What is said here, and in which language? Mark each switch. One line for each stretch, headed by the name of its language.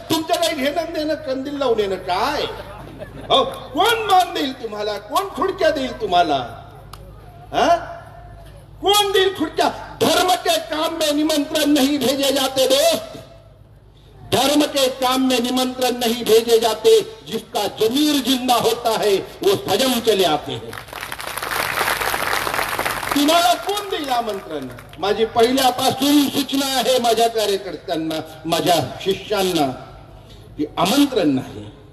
Marathi: तुमच्या काही घेणं देणं, कंदील लावून येणं काय. हो, कोण मान देईल तुम्हाला, कोण खुर्च्या देईल तुम्हाला, कौन दिल खुर्चा.
Hindi: धर्म के काम में निमंत्रण नहीं भेजे जाते दोस्त, धर्म के काम में निमंत्रण नहीं भेजे जाते. जिसका जमीर जिंदा होता है वो सजम चले आते हैं.
Marathi: तुम्हाला कोण देईल आमंत्रण. माझी पहिल्यापासून सूचना आहे माझ्या कार्यकर्त्यांना, माझ्या शिष्यांना, की आमंत्रण नाही.